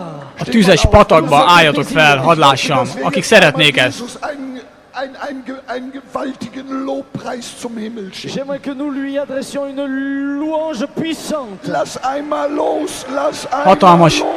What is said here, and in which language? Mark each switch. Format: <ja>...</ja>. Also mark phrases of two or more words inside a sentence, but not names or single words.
<hu>a tüzes patakba, álljatok fel, hadd lássam, akik szeretnék ezt.</hu> <de>Jesus einen gewaltigen Lobpreis zum Himmel schicken.</de> <fr>J'aimerais que nous lui adressions une louange puissante.</fr> <de>Lass einmal los, lass einmal</de> <hu>Hatalmas</hu> <de>los.</de>